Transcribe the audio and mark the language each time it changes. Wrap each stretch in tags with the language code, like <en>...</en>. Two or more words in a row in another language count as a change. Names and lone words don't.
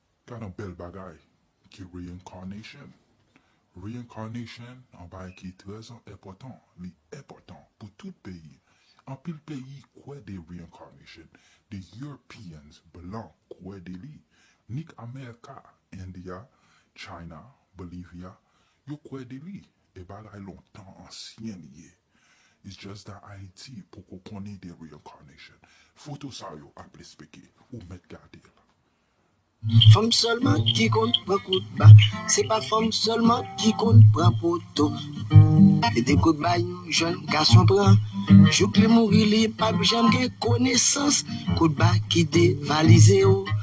<ht>Gade yon bèl bagay, ki reincarnation. Reincarnation, yon bagay ki trè enpòtan, li enpòtan pou tout peyi. Anpil peyi kwè de reincarnation.</ht> <en>The Europeans,</en> <ht>blan, kwè de li. Nik Amèyka, India, China, Bolivia, yo kwè de li. E bagay lontan ansyen li ye.</ht> <en>It's just that</en> <ht>Haiti, pou ko konnen de reincarnation. Foto sa yo ap eksplike, ou mèt gade la. Fanm sèlman ki konn pran kout ba, se pa fanm sèlman ki konn pran poto. E de kout ba yon jwenn gason pran, jouk li mouri li pa janm gen konesans, kout ba ki devalize yo.</ht>